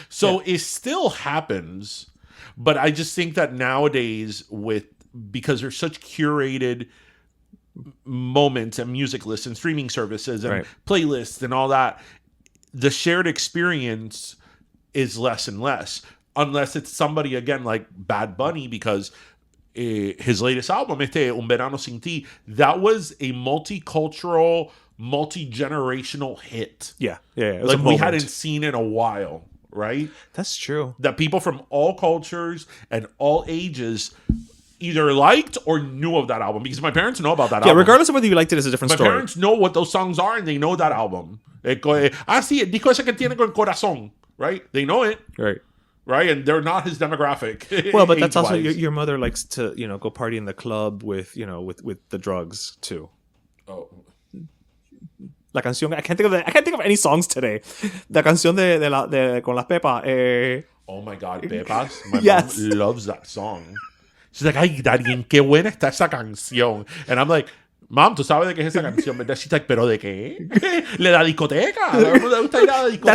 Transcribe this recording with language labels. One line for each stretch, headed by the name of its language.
English: So it still happens, but I just think that nowadays because there's such curated moments and music lists and streaming services and playlists and all that, the shared experience is less and less, unless it's somebody again like Bad Bunny, because his latest album, Un Verano Sin Ti, that was a multicultural, multi-generational hit. Yeah. It was like a we moment. hadn't seen in a while, right? That's true. That people from all cultures and all ages either liked or knew of that album, because my parents know about that album. Yeah, regardless of whether you liked it, is a different story. My parents know what those songs are, and they know that album.
Spanish: Sí, el disco ese que tiene con corazón,
English: right? They know it. Right, and they're not his demographic. Well, but that's also your mother likes to, go party in the club with the drugs too. Oh,
Spanish: La canción,
English: I can't think of any songs today.
Spanish: La canción de con las Pepas.
English: Oh my God, Pepas! My Yes. mom loves that song. She's like,
Spanish: "Ay, Darien, qué buena está esa canción,"
English: and I'm like, Mom,
Spanish: ¿tú sabes de qué es esa canción, verdad?
English: She's like,
Spanish: ¿pero de qué? Le da discoteca. ¿Le gusta ir a la discoteca?